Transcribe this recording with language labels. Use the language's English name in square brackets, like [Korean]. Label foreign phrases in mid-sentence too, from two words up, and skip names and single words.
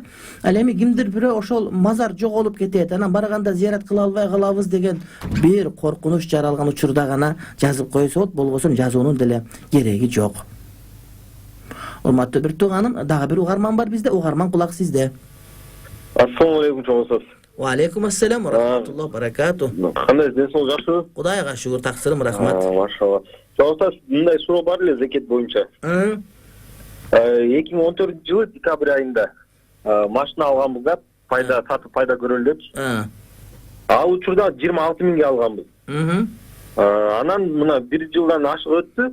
[Kyrgyz] Ал эми кимдир бирөө ошол мазар жоголуп кетет, анан барганда зыярат кыла албай калабыз деген бир коркунуч жаралган учурда гана жазып койсо болот, болбосо жазуунун деле кереги жок. Урматтуу бир тууганым, дагы бир угарман бар бизде. Угарман, кулак сизде. [Arabic] السلام عليكم [Kyrgyz] чоңсоз. [Arabic] وعليكم السلام ورحمة الله وبركاته. [Kyrgyz] Кандай денсаулык жакшыбы? Кудайга шүгүр, таксырым, рахмат. Машалла. Чоңсоз, мындай суроо бар эле зекет боюнча. 2014-жылы декабрь айында машина алганбыз да, сатып пайда көрөлү деп. Ал учурда 26 миңге алганбыз. Анан мына 1 жылдан ашык өттү.